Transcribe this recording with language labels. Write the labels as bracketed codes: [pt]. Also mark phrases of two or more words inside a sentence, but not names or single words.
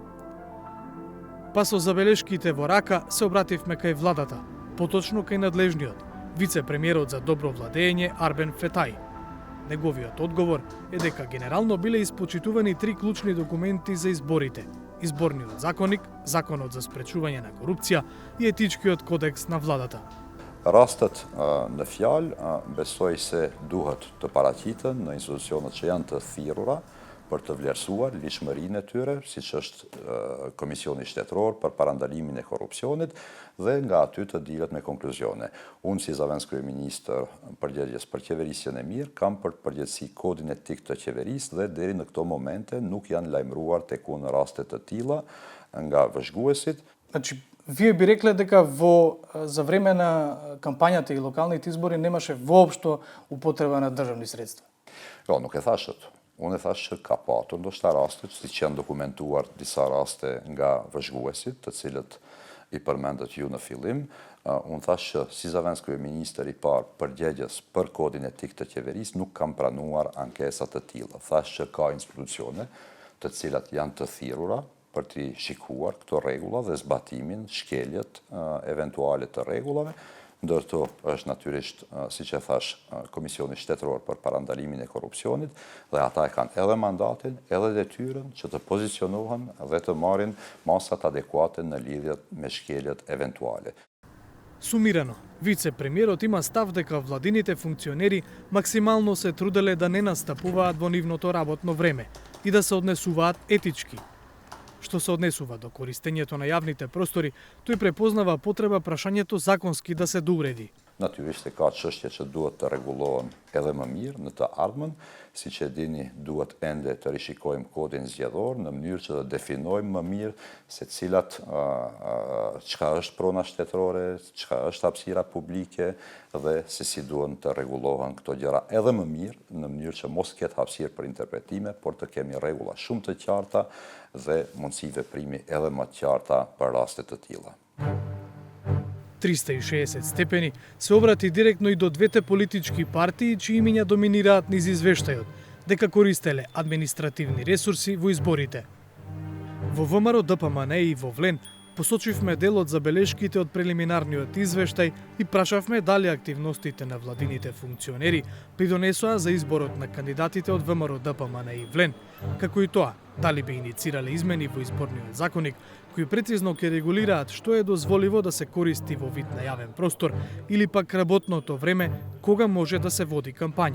[mk] Па со забелешките во рака се обративме кај владата, поточно кај надлежниот, вице-премиерот за добро владење Арбен Фетај. Неговиот одговор е дека генерално биле испочитувани три клучни документи за изборите: Изборниот законник, Законот за спречување на корупција и Етичкиот кодекс на владата. [sq] Rastet në fjalë besoj se duhet të paraqiten në institucionet që janë të thirrura për të vlerësuar ligjshmërinë e tyre, siç është Komisioni Shtetëror për parandalimin e korrupsionit dhe nga aty të dilet me konkluzione. Unë si Zavens kryeministër përgjegjës për qeverisjen e mirë kam për përgjegjësi kodin etik të qeverisë dhe deri në këto momente nuk janë lajmëruar tek unë raste të tilla nga vëzhguesit. [mk] Значи, вие би рекле дека за време на кампањата и локалните избори немаше воопшто употреба на државни средства? [sq] Jo, nuk e thash atë. Unë e thash që ka patur ndoshta raste, siç janë dokumentuar disa raste nga vëzhguesit, të cilët i përmendët ju në fillim. Unë thash që si Zavens kryeministër i parë përgjegjës për kodin etik të qeverisë nuk kam pranuar ankesa të tilla. Thash që ka institucione të cilat janë të thirrura për të shikuar këto rregulla dhe zbatimin, shkeljet eventuale të rregullave, ndërto është natyrisht, siç e thash, Komisioni Shtetëror për parandalimin e korrupsionit dhe ata e kanë edhe mandatin, edhe detyrën që të pozicionohen dhe të marrin masat adekuate në lidhje me shkeljet eventuale. [mk] Сумирано, вице-премиерот има став дека владините функционери максимално се труделе да не настапуваат во нивното работно време и да се однесуваат етички. Што се однесува до користењето на јавните простори, тој препознава потреба прашањето законски да се доуреди. [sq] Natyrisht ka çështje që duhet të rregullohen edhe më mirë në të ardhmen, siç e dini, duhet ende të rishikojmë kodin zgjedhor në mënyrë që të definojmë më mirë se cilat çka është prona shtetërore, çka është hapësira publike dhe se si duhen të rregullohen këto gjëra edhe më mirë në mënyrë që mos ketë hapësirë për interpretime, por të kemi rregulla shumë të qarta dhe mundësi veprimi edhe më të qarta për raste të tilla. [mk] 360 степени се обрати директно и до двете политички партии чии имиња доминираат низ извештајот, дека користеле административни ресурси во изборите. Во ВМРО ДПМН и во Влен Посочивме дел од забелешките од прелиминарниот извештај и прашавме дали активностите на владините функционери придонесоа за изборот на кандидатите од ВМРО-ДПМН и ВЛЕН, како и тоа дали би иницирале измени во изборниот законник кои прецизно ќе регулираат што е дозволиво да се користи во вид на јавен простор или пак работното време кога може да се води кампања.